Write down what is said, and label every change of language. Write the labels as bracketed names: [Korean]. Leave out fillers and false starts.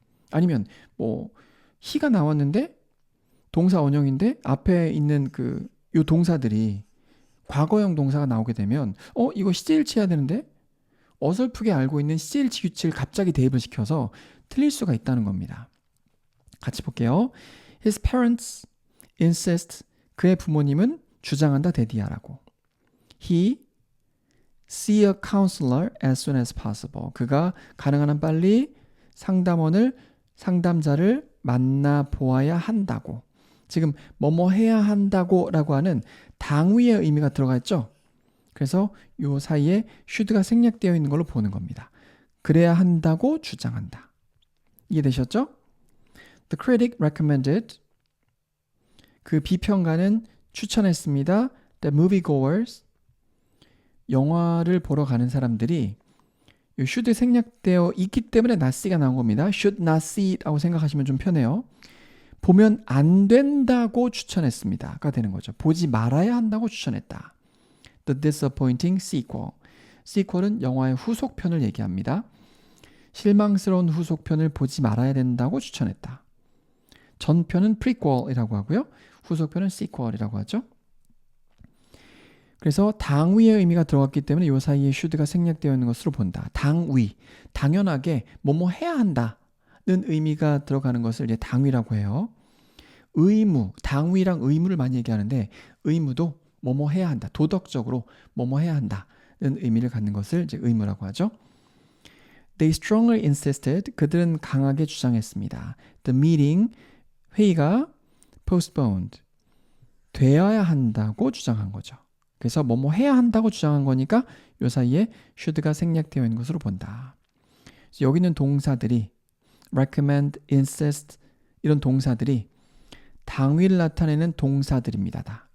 [Korean] 아니면 뭐 he가 나왔는데 동사 원형인데 앞에 있는 요 동사들이 과거형 동사가 나오게 되면 이거 시제일치 해야 되는데 어설프게 알고 있는 시제일치 규칙을 갑자기 대입을 시켜서 틀릴 수가 있다는 겁니다. 같이 볼게요. [English] His parents insist. [Korean] 그의 부모님은 주장한다 데디야라고. [English] He see a counselor as soon as possible. [Korean] 그가 가능한 한 빨리 상담자를 만나보아야 한다고. 지금 뭐뭐 해야 한다고 라고 하는 당위의 의미가 들어가 있죠. 그래서 요 사이에 should가 생략되어 있는 걸로 보는 겁니다. 그래야 한다고 주장한다. 이해되셨죠? [English] The critic recommended. [Korean] 그 비평가는 추천했습니다. [English] The moviegoers. [Korean] 영화를 보러 가는 사람들이 요 should 생략되어 있기 때문에 not see가 나온 겁니다. should not see라고 생각하시면 좀 편해요. 보면 안 된다고 추천했습니다가 되는 거죠. 보지 말아야 한다고 추천했다. [English] The disappointing sequel. [Korean] sequel은 영화의 후속편을 얘기합니다. 실망스러운 후속편을 보지 말아야 된다고 추천했다. 전편은 prequel이라고 하고요. 후속편은 sequel이라고 하죠. 그래서 당위의 의미가 들어갔기 때문에 이 사이에 should가 생략되어 있는 것으로 본다. 당위, 당연하게 뭐뭐 해야 한다는 의미가 들어가는 것을 이제 당위라고 해요. 의무, 당위랑 의무를 많이 얘기하는데 의무도 뭐뭐 해야 한다. 도덕적으로 뭐뭐 해야 한다는 의미를 갖는 것을 이제 의무라고 하죠. [English] They strongly insisted. [Korean] 그들은 강하게 주장했습니다. [English] The meeting, [Korean] 회의가 [English] postponed. [Korean] 되어야 한다고 주장한 거죠. 그래서 뭐뭐 해야 한다고 주장한 거니까 요 사이에 should가 생략되어 있는 것으로 본다. 여기 있는 동사들이 recommend, insist 이런 동사들이 당위를 나타내는 동사들입니다. 다.